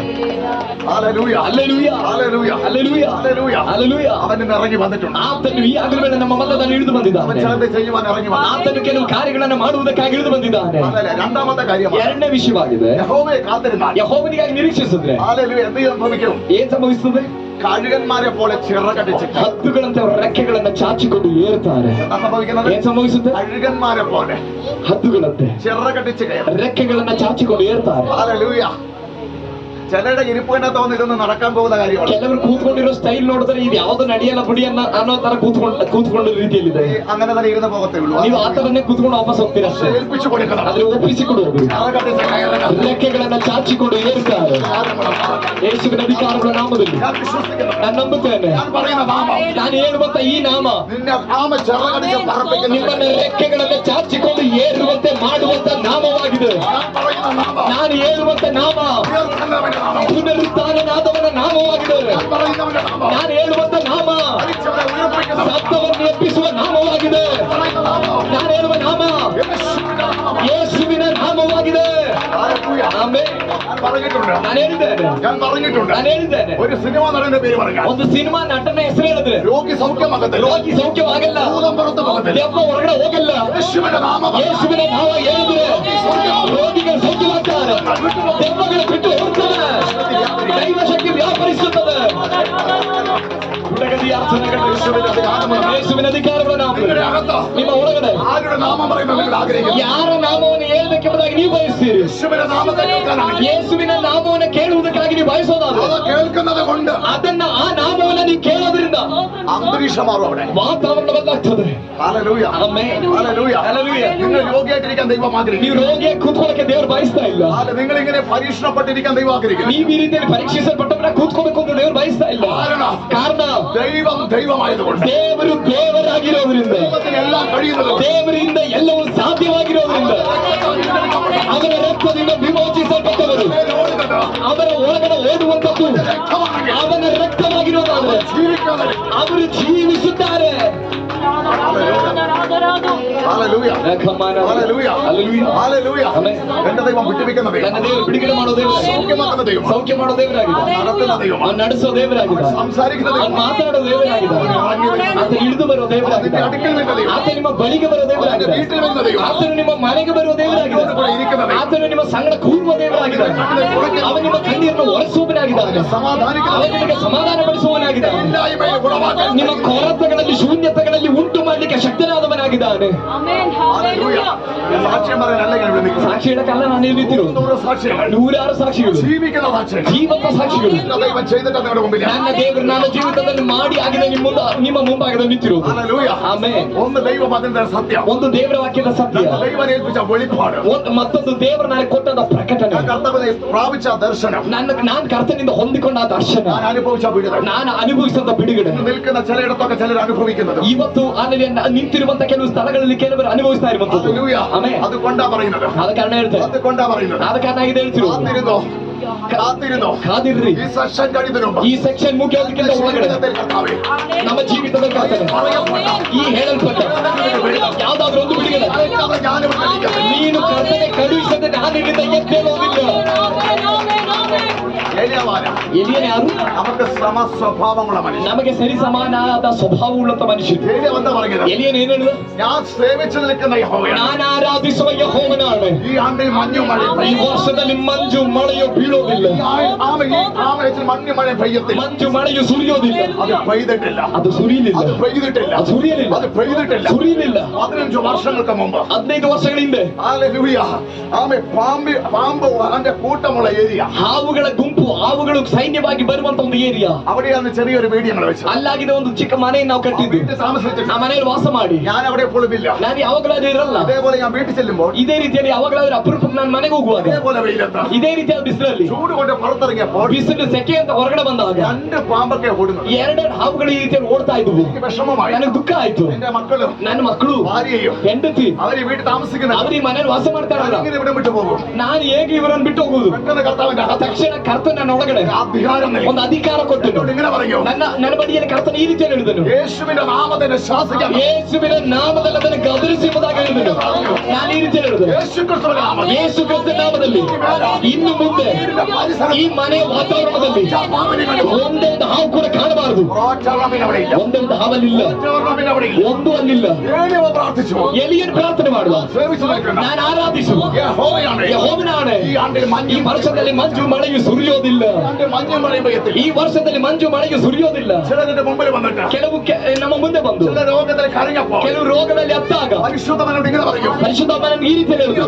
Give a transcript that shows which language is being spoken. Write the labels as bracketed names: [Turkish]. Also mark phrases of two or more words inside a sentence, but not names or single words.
[Malayalam] ഹല്ലേലൂയ. [Kannada] ಹಲ್ಲೆಲೂಯ, [Malayalam] ഹല്ലേലൂയ. [Kannada] ಹಲ್ಲೆಲೂಯ, [Malayalam] ഹല്ലേലൂയ. [Kannada] ಹಲ್ಲೆಲೂಯ. [Malayalam] അവൻ ഇന്ന് ഇറങ്ങി വന്നിട്ടുണ്ട്. [Kannada] ಆತನು ಈ ಆಗಲೇ ನಮ್ಮ ಮಧ್ಯದಲ್ಲಿ ಇಳಿದು [Malayalam] അവൻ [Kannada] ಬಂದಿದ್ದಾನೆ. [Malayalam] ചിലത് ചെയ്യുവാൻ ഇറങ്ങി വന്നു. [Kannada] ಆತನು ಕೆಲವು ಕಾರ್ಯಗಳನ್ನು ಮಾಡುವುದಕ್ಕಾಗಿ ಇಳಿದು ಬಂದಿದ್ದಾನೆ. [Malayalam] രണ്ടാമത്തെ കാര്യം [Kannada] ಎರಡನೇ ವಿಷಯವಾಗಿದೆ, [Malayalam] യഹോവയെ കാത്തിരുന്നാൽ [Kannada] ಯೆಹೋವನಿಗಾಗಿ ನಿರೀಕ್ಷಿಸಿದ್ರೆ [Malayalam] ഹല്ലേലൂയ എന്ത് സംഭവിക്കും? [Kannada] ಏನ್ ಸಂಭವಿಸುತ್ತದೆ? [Malayalam] കഴുകന്മാരെ പോലെ ചിറകടിച്ച് [Kannada] ಹದ್ದುಗಳಂತೆ ಅವರ ರೆಕ್ಕೆಗಳನ್ನ ಚಾಚಿಕೊಂಡು ಏರ್ತಾರೆ. [Malayalam] എന്താ സംഭവിക്കുന്നത്? [Kannada] ಏನ್ ಸಂಭವಿಸುತ್ತೆ? [Malayalam] കഴുകന്മാരെ പോലെ [Kannada] ಹದ್ದುಗಳಂತೆ [Malayalam] ചിറകടിച്ച് കയറും. [Kannada] ರೆಕ್ಕೆಗಳನ್ನ ಚಾಚಿಕೊಂಡು ಏರ್ತಾರೆ. [Malayalam] ഹല്ലേലൂയ. ചിലരുടെ ഇരിപ്പിനകത്ത് വന്ന് ഇതൊന്നും നടക്കാൻ പോകുന്ന കാര്യമാണ്. [Kannada] ಕೆಲವರು ಕೂತ್ಕೊಂಡಿರೋ ಸ್ಟೈಲ್ ನೋಡಿದ್ರೆ ಇದು ಯಾವ್ದು ನಡೆಯಲ್ಲ ಬಿಡಿ ಅನ್ನೋ ತರ ಕೂತ್ಕೊಂಡ ರೀತಿಯಲ್ಲಿದೆ. [Malayalam] അങ്ങനെ തന്നെ ഇരുന്ന് പോകത്തേ ഉള്ളൂ. [Kannada] ನೀವು ಆ ತರನೇ ಕೂತ್ಕೊಂಡು ವಾಪಸ್ ಹೋಗ್ತೀರಾ ಅಷ್ಟೇ. [Malayalam] ഏൽപ്പിച്ചു കൊടുക്കണം. [Kannada] ಆದ್ರೆ ಒಪ್ಪಿಸಿಕೊಡುವುದು ರೆಕ್ಕೆಗಳನ್ನ ಚಾಚಿಕೊಂಡು ಏರುತ್ತಾರೆ ಯೇಸುವಿನ ಅಧಿಕಾರಗಳ ನಾಮದಲ್ಲಿ. [Malayalam] ഞാൻ വിശ്വസിക്കുന്നു. [Kannada] ನಾನು ನಂಬುತ್ತೇನೆ. [Malayalam] ഞാൻ പറയുന്ന നാമം [Kannada] ನಾನು ಹೇಳುವಂತ ಈ ನಾಮ [Malayalam] നിന്നെ നാമ ചിറകടിച്ച് പറപ്പിക്കുന്ന [Kannada] ನಿಮ್ಮನ್ನ ರೆಕ್ಕೆಗಳನ್ನ ಚಾಚಿಕೊಂಡು ಏರುವಂತೆ ಮಾಡುವಂತ ನಾಮವಾಗಿದೆ. [Malayalam] ഞാൻ പറയുന്ന നാമം [Kannada] ನಾನು ಹೇಳುವಂತ ನಾಮ [Malayalam] ഉയർത്തുന്നവന്റെ നാമം. [Kannada] ಪುನರುತ್ಥಾನನಾದವನ ನಾಮವಾಗಿದೆ. [Malayalam] ഞാൻ പറയുന്നവന്റെ നാമം [Kannada] ನಾನು ಹೇಳುವಂತ ನಾಮ [Malayalam] മരിച്ചവരെ ഉയർപ്പിക്കുന്ന [Kannada] ಸತ್ತವನ್ನು ಎಬ್ಬಿಸುವ ನಾಮವಾಗಿದೆ. [Malayalam] പറയുന്ന നാമം [Kannada] ನಾನು ಹೇಳುವ ನಾಮ [Malayalam] യേശുവിന്റെ നാമം. [Kannada] ಯೇಸುವಿನ ನಾಮವಾಗಿದೆ. [Malayalam] ഹല്ലേലൂയ. [Kannada] ಆಮೆನ್. [Malayalam] ഞാൻ പറഞ്ഞിട്ടുണ്ട്. [Kannada] ನಾನು ಹೇಳಿದ್ದೇನೆ. [Malayalam] ഞാൻ പറഞ്ഞിട്ടുണ്ട്. [Kannada] ನಾನು ಹೇಳಿದ್ದೇನೆ. [Malayalam] ഒരു സിനിമ നടന്റെ പേര് പറയാം. [Kannada] ಒಂದು ಸಿನಿಮಾ ನಟನ ಹೆಸರು ಹೇಳಿದ್ರೆ [Malayalam] രോഗി സൗഖ്യമാകത്തില്ല. [Kannada] ರೋಗಿ ಸೌಖ್ಯವಾಗಲ್ಲ, [Malayalam] ഭൂതം പുറത്തു പോകത്തില്ല. [Kannada] ದೆವ್ವ ಹೊರಗಡೆ ಹೋಗಲ್ಲ. [Malayalam] യേശുവിന്റെ നാമം [Kannada] ಯೇಸುವಿನ ನಾಮ ಹೇಳಿದ್ರೆ ರೋಗಿಗಳು ಸೌಖ್ಯವಾಗ್ತಾರೆ, ದೆವ್ವಗಳು ಬಿಟ್ಟು ಹೋಗ್ತವೆ, ದೈವ ಶಕ್ತಿ ವ್ಯಾಪರಿಸುತ್ತದೆ. ಹುಡುಗದಿ ಅರ್ಥನೆಗಳು ಯೇಸುವಿನ ಅಧಿಕಾರಗಳ ನಾಮ [Malayalam] നിങ്ങളുടെ അകത്ത് [Kannada] ನಿಮ್ಮ ಒಳಗಡೆ [Malayalam] ആരുടെ നാമം പറയുന്നത് നിങ്ങൾ ആഗ്രഹിക്കുന്നു? [Kannada] ಯಾರ ನಾಮವನ್ನು ಹೇಳ್ಬೇಕೆಂಬುದಾಗಿ ನೀವು ಬಯಸ್ತೀರಿ? [Malayalam] യേശുവിന്റെ നാമത്തെ കേൾക്കാനാണ്. [Kannada] ಯೇಸುವಿನ ನಾಮವನ್ನು ಕೇಳುವುದಕ್ಕಾಗಿ ನೀವು ಬಯಸೋದಾದ್ರೆ [Malayalam] അത് കേൾക്കുന്നത് കൊണ്ട് [Kannada] ಅದನ್ನ ಆ ನಾಮವನ್ನು ನೀವು ಕೇಳೋದ್ರಿಂದ [Malayalam] അന്തരീക്ഷം മാറും അവിടെ. [Kannada] ವಾತಾವರಣ ಬದಲಾಗ್ತದೆ. [Malayalam] ഹല്ലേലൂയ. [Kannada] ಆಮೆನ್. [Malayalam] ഹല്ലേലൂയ. ഹല്ലേലൂയ. നിങ്ങൾ രോഗിയായിട്ടിരിക്കാൻ ദൈവം [Kannada] ನೀವು [Malayalam] ആഗ്രഹിക്കുന്നു. [Kannada] ರೋಗಿಯಾಗಿ ಕೂತ್ಕೊಳ್ಳಕ್ಕೆ ದೇವರು ಬಯಸ್ತಾ ಇಲ್ಲ. [Malayalam] നിങ്ങൾ ഇങ്ങനെ പരീക്ഷണപ്പെട്ടിരിക്കാൻ ദൈവം ആഗ്രഹിക്കുന്നു. [Kannada] ನೀವು ಈ ರೀತಿಯಲ್ಲಿ ಪರೀಕ್ಷಿಸಲ್ಪಟ್ಟವರ ಕೂತ್ಕೋಬೇಕು ಅಂತ ದೇವರು ಬಯಸ್ತಾ ಇಲ್ಲ. ಕಾರಣ [Malayalam] ദൈവം ദൈവമായതുകൊണ്ട് [Kannada] ದೇವರು ದೇವರಾಗಿರೋದ್ರಿಂದ, [Malayalam] ദൈവത്തിന് എല്ലാം കഴിയുന്നത് [Kannada] ದೇವರಿಂದ ಎಲ್ಲವೂ ಸಾಧ್ಯವಾಗಿರೋದ್ರಿಂದ, ಅವರ ರಕ್ತದಿಂದ ವಿಮೋಚಿಸಲ್ಪಟ್ಟವರು, ಅವರ ಒಳಗಡೆ ಓಡುವಂತದ್ದು ಅವನ ರಕ್ತವಾಗಿರೋದಾದ್ರೆ [Malayalam] ജീവിക്കാതെ [Kannada] ಅವರು ಜೀವಿಸುತ್ತಾರೆ. [Malayalam] ഹല്ലേലൂയ. [Kannada] ರಕಮಾನ. [Malayalam] ഹല്ലേലൂയ. [Kannada] ಹಲ್ಲೆಲೂಯ. [Malayalam] ഹല്ലേലൂയ. [Kannada] ಆಮೆನ್. [Malayalam] എന്റെ ദൈവം വിട്ടുവെക്കുന്ന [Kannada] ನನ್ನ [Malayalam] ദൈവം, [Kannada] ದೇವರು ಬಿಡುಗಡೆ ಮಾಡೋ ದೇವರಾಗಿದೆ, [Malayalam] സൗഖ്യമാക്കുന്ന ദൈവം, [Kannada] ಸೌಖ್ಯ ಮಾಡೋ ದೇವರಾಗಿದೆ, [Malayalam] നടത്തുന്ന ദൈവം, [Kannada] ಅವನು ನಡೆಸೋ ದೇವರಾಗಿದೆ, [Malayalam] സംസാരിക്കുന്ന [Kannada] ಅವನು [Malayalam] ദൈവം, [Kannada] ಮಾತಾಡೋ ದೇವರಾಗಿದೆ, ಆತ ಇಳಿದು ಬರೋ ದೇವರಾಗಿದೆ, [Malayalam] അതിന്റെ അടുക്കൽ വരുന്ന ദൈവം, [Kannada] ಆತ ನಿಮ್ಮ ಬಳಿಗೆ ಬರೋ [Malayalam] അതിന്റെ [Kannada] ದೇವರಾಗಿದೆ, [Malayalam] വീട്ടിൽ വരുന്ന ദൈവം, [Kannada] ಆತನು ನಿಮ್ಮ ಮನೆಗೆ ಬರುವ ದೇವರಾಗಿದೆ, ಆತನು ನಿಮ್ಮ ಸಂಗಡ ಕೂರುವ ದೇವರಾಗಿದ್ದಾನೆ, ಅವನು ನಿಮ್ಮ ಕಣ್ಣೀರನ್ನು ಒರೆಸುವವನಾಗಿದ್ದಾನೆ, [Malayalam] സമാധാനിക്കുന്ന [Kannada] ಅವನು ನಿಮಗೆ ಸಮಾಧಾನ ಪಡಿಸುವವನಾಗಿದ್ದಾನೆ, [Malayalam] ഇല്ലായ്മയെ ഗുണമാക്കാൻ [Kannada] ನಿಮ್ಮ ಕೊರತೆಗಳಲ್ಲಿ ಶೂನ್ಯತೆಗಳಲ್ಲಿ ಉಂಟು ಮಾಡಲಿಕ್ಕೆ ಶಕ್ತನಾದವನಾಗಿದ್ದಾನೆ. [Malayalam] ഹല്ലേലൂയ. സാക്ഷ്യം പറയാനല്ല ഞാൻ ഇവിടെ നിൽക്കുന്നത്. [Kannada] ಸಾಕ್ಷಿ ಹೇಳಕ್ಕಲ್ಲ ನಾನು ಇಲ್ಲಿ ನಿಂತಿರೋದು. [Malayalam] 300 സാക്ഷികൾ, [Kannada] 106 ಸಾಕ್ಷಿಗಳು, [Malayalam] ജീവിക്കുന്ന സാക്ഷികൾ, [Kannada] ಜೀವಂತ ಸಾಕ್ಷಿಗಳು. [Malayalam] എന്റെ ദൈവം ചെയ്തിട്ട് നിങ്ങളുടെ മുമ്പിൽ. [Kannada] ನನ್ನ ದೇವರು ನನ್ನ ಜೀವಿತದಲ್ಲಿ ಮಾಡಿ ಆಗಿದೆ ನಿಮ್ಮ ಮುಂಭಾಗದಲ್ಲಿ ನಿಂತಿರೋದು. [Malayalam] ഹല്ലേലൂയ. [Kannada] ಆಮೆನ್. [Malayalam] ഒന്ന് ദൈവം അതിന്റെ സത്യം, [Kannada] ಒಂದು ದೇವರ ವಾಕ್ಯದ ಸತ್ಯ, [Malayalam] ദൈവം ഏൽപ്പിച്ച വെളിപ്പാട്, [Kannada] ಮತ್ತೊಂದು ದೇವರು ನನಗೆ ಕೊಟ್ಟದ ಪ್ರಕಟಣೆ, [Malayalam] ഞാൻ കർത്താവിനെ പ്രാപിച്ച ദർശനം, [Kannada] ನಾನು ಕರ್ತನಿಂದ ಹೊಂದಿಕೊಂಡ ಆ ದರ್ಶನ, [Malayalam] ഞാൻ അനുഭവിച്ച വിടുതൽ, [Kannada] ನಾನು ಅನುಭವಿಸಿದ ಬಿಡುಗಡೆ. [Malayalam] നിൽക്കുന്ന ചിലയിടത്തൊക്കെ ചിലർ അനുഭവിക്കുന്നത്. [Kannada] ಇವತ್ತು ಅಲ್ಲಿ ನಿಂತಿರುವಂತ ಕೆಲವು ಸ್ಥಳಗಳಲ್ಲಿ ಕೆಲವರು ಅನುಭವಿಸ್ತಾ ಇರುವಂತದ್ದು. [Malayalam] ഹല്ലേലൂയ. [Kannada] ಆಮೆನ್. [Malayalam] അതുകൊണ്ടാ പറയുന്നത്, [Kannada] ಆದ ಕಾರಣ ಹೇಳ್ತೇನೆ, [Malayalam] അതുകൊണ്ടാ പറയുന്നത്. [Kannada] ಆದ ಕಾರಣ ಇದು ಹೇಳ್ತಿರೋದು. [Malayalam] കാത്തിരുന്നോ, കാത്തിരുന്നോ. [Kannada] ಕಾದಿರ್ರಿ, [Malayalam] ഈ സെഷൻ കഴിയുന്നതിന് മുമ്പ് [Kannada] ಈ ಸೆಕ್ಷನ್ ಮುಗಿಯೋದಕ್ಕಿಂತ ಒಳಗಡೆ [Malayalam] ജീവിതത്തിൽ കർത്താവേ, [Kannada] ನಮ್ಮ ಜೀವಿತದ ಕರ್ತನೆ, ಈ ಹೇಳಲ್ಪಟ್ಟ ಯಾವ್ದಾದ್ರೂ ಒಂದು ಬಿಡುಗಡೆ, [Malayalam] അയക്കാതെ ഞാനിവിടെ ഇരിക്കട്ടെ. [Kannada] ನೀನು ಕರ್ತನೆ ಕಳುಹಿಸದೆ ನಾನು ಇಲ್ಲಿಂದ ಎದ್ದೇಳೋದಿಲ್ಲ. [Malayalam] ഏലിയാവാന, [Kannada] ಎಲಿಯನ್ ಯಾರು? [Malayalam] നമുക്ക് സമസ്വഭാവമുള്ള മനുഷ്യൻ. [Kannada] ನಮಗೆ ಸರಿ ಸಮಾನವಾದ ಸ್ವಭಾವವುಳ್ಳಂತ ಮನುಷ್ಯರು. [Malayalam] ഏലിയ എന്താ പറയുന്നത്? [Kannada] ಎಲಿಯನ್ ಏನ್ ಹೇಳಿದ? [Malayalam] ഞാൻ സേവിച്ചു നിൽക്കുന്ന യഹോവയാണ്. [Kannada] ನಾನು ಆರಾಧಿಸುವ ಯೆಹೋವನಾണ്. [Malayalam] ഈ ആണ്ടിൽ മഞ്ഞു മഴ [Kannada] ಈ ವರ್ಷದಲ್ಲಿ ಮಂಜು ಮಳೆಯು ಬೀಳೋದಿಲ್ಲ, [Malayalam] മഞ്ഞു മഴ പെയ്യത്തില്ല. [Kannada] ಮಂಜು ಮಳೆಯು ಸುರಿಯೋದಿಲ್ಲ. [Malayalam] അത് പെയ്തിട്ടില്ല, [Kannada] ಅದು ಸುರಿಯಲಿಲ್ಲ, [Malayalam] അത് പെയ്തിട്ടില്ല, [Kannada] ಅದು ಸುರಿಯಲಿಲ್ಲ, [Malayalam] അത് പെയ്തിട്ടില്ല. [Kannada] ಸುರಿಯಲಿಲ್ಲ. [Malayalam] 15 വർഷങ്ങൾക്ക് മുമ്പ് [Kannada] 15 ವರ್ಷಗಳ ಹಿಂದೆ [Malayalam] ഹല്ലേലൂയ. പാമ്പ് അവന്റെ കൂട്ടമുള്ള ഏരിയ, [Kannada] ಹಾವುಗಳ ಗುಂಪು, ಹಾವುಗಳು ಸೈನ್ಯವಾಗಿ ಬರುವಂತ ಒಂದು ಏರಿಯಾ, [Malayalam] അവിടെയാണ് ചെറിയൊരു വീട് ഞങ്ങൾ വെച്ചത്. [Kannada] ಅಲ್ಲಾಗಿದೆ ಒಂದು ಚಿಕ್ಕ ಮನೆ ನಾವು ಕಟ್ಟಿದ್ದು. [Malayalam] വീട്ടിൽ താമസിച്ചിട്ട് [Kannada] ಆ ಮನೆಯಲ್ಲಿ ವಾಸ ಮಾಡಿ [Malayalam] ഞാൻ അവിടെ എപ്പോഴും ഇല്ല. [Kannada] ನಾನು ಯಾವಾಗಲಾದ್ರೂ ಇರಲ್ಲ. [Malayalam] അതേപോലെ ഞാൻ വീട്ടിൽ ചെല്ലുമ്പോൾ [Kannada] ಇದೇ ರೀತಿಯಲ್ಲಿ ಯಾವಾಗಲಾದ್ರೂ ಅಪರೂಪಕ್ಕೆ ನಾನು ಮನೆಗೆ ಹೋಗುವಾಗ [Malayalam] അതേപോലെ വെയിലെത്താം. [Kannada] ಇದೇ ರೀತಿಯ ಬಿಸಿಲಲ್ಲಿ, [Malayalam] ചൂട് കൊണ്ട് പുറത്തിറങ്ങിയപ്പോൾ [Kannada] ಬಿಸಿಲು ಸೆಕೆ ಅಂತ ಹೊರಗಡೆ ಬಂದಾಗ [Malayalam] 2 പാമ്പൊക്കെ ഓടുന്നത്. [Kannada] 2 ಹಾವುಗಳು ಈ ರೀತಿಯಲ್ಲಿ ಓಡ್ತಾ ಇದ್ವು. [Malayalam] എനിക്ക് വിഷമമായി. [Kannada] ನನಗೆ ದುಃಖ ಆಯ್ತು. [Malayalam] എന്റെ മക്കളും [Kannada] ನನ್ನ ಮಕ್ಕಳು, [Malayalam] ഭാര്യയും [Kannada] ಹೆಂಡತಿ, [Malayalam] അവർ ഈ വീട്ടിൽ താമസിക്കുന്നത് [Kannada] ಅವ್ರು ಈ ಮನೇಲಿ ವಾಸ ಮಾಡ್ತಾರಲ್ಲ, [Malayalam] ഇങ്ങനെ ഇവിടെ വിട്ടു പോകും. [Kannada] ನಾನು ಹೇಗೆ ಇವರನ್ನು ಬಿಟ್ಟು ಹೋಗುದು? [Malayalam] പെട്ടെന്ന് കർത്താവിന്റെ അകത്ത് [Kannada] ತಕ್ಷಣ ಕರ್ತನ ನನ್ನ ಒಳಗಡೆ [Malayalam] അധികാരം നൽകി. [Kannada] ಒಂದು ಅಧಿಕಾರ ಕೊಟ್ಟನು. [Malayalam] എന്നോട് ഇങ്ങനെ പറയൂ, [Kannada] ನನ್ನ ಬಡಿಯಲ್ಲಿ ಕರ್ತನ ಈ ರೀತಿಯಲ್ಲಿ ಹೇಳಿದನು, [Malayalam] യേശുവിന്റെ നാമത്തിനെ ശാസിക്കാൻ. [Kannada] ಯೇಸುವಿನ ನಾಮದಲ್ಲಿ ಅದನ್ನು ಗದರಿಸಿ ಎಂಬುದಾಗಿ ಹೇಳಿದನು. ನಾನು ಈ ರೀತಿಯಲ್ಲಿ ಹೇಳಿದೆ, [Malayalam] യേശു ക്രിസ്തുവിന്റെ നാമത്തിൽ [Kannada] ಯೇಸು ಕ್ರಿಸ್ತನ ನಾಮದಲ್ಲಿ ಇನ್ನು ಮುಂದೆ ಈ ಮನೆಯ ವಾತಾವರಣದಲ್ಲಿ ಒಂದೇ ಒಂದು ಹಾವು ಕೂಡ ಕಾಣಬಾರದು. [Malayalam] ഒറ്റ അവിടെ ഇല്ല, [Kannada] ಒಂದೇ ಒಂದು ಹಾವಲ್ಲಿಲ್ಲ, [Malayalam] ഒറ്റ അവിടെ ഇല്ല. [Kannada] ಒಂದು ಅಲ್ಲಿಲ್ಲ. [Malayalam] ഏലിയ പ്രാർത്ഥിച്ചു, [Kannada] ಎಲಿಯನ್ ಪ್ರಾರ್ಥನೆ ಮಾಡುವ, [Malayalam] സേവിച്ചു നിൽക്കുന്ന [Kannada] ನಾನು ಆರಾಧಿಸುವ [Malayalam] യഹോവയാണ് [Kannada] ಯೆಹೋವನಾണ്. [Malayalam] ഈ ആണ്ടിൽ [Kannada] ಈ [Malayalam] മഞ്ഞും [Kannada] ವರ್ಷದಲ್ಲಿ ಮಂಜು ಮಂಜು ಮಳೆಯು ಸುರಿಯೋದಿಲ್ಲ. ಅಂದ್ರೆ ಮಂಜು ಮಳೆ ಬಗೆಯುತ್ತಿಲ್ಲ. ಈ ವರ್ಷದಲ್ಲಿ ಮಂಜು ಮಳೆಯು ಸುರಿಯೋದಿಲ್ಲ. [Malayalam] ചിലരുടെ മുമ്പിൽ വന്നിട്ട് [Kannada] ಕೆಲವು ನಮ್ಮ ಮುಂದೆ ಬಂದು [Malayalam] ചില രോഗത്തിൽ കരഞ്ഞപ്പോ [Kannada] ಕೆಲವು രോಗದಲ್ಲಿ ಅತ್ತಾಗ [Malayalam] പരിശുദ്ധമനോട് ഇങ്ങനെ പറയും, [Kannada] ಪರಿಶುದ್ಧಾತ್ಮನ ಈ ರೀತಿ ಹೇಳಿದ್ರು,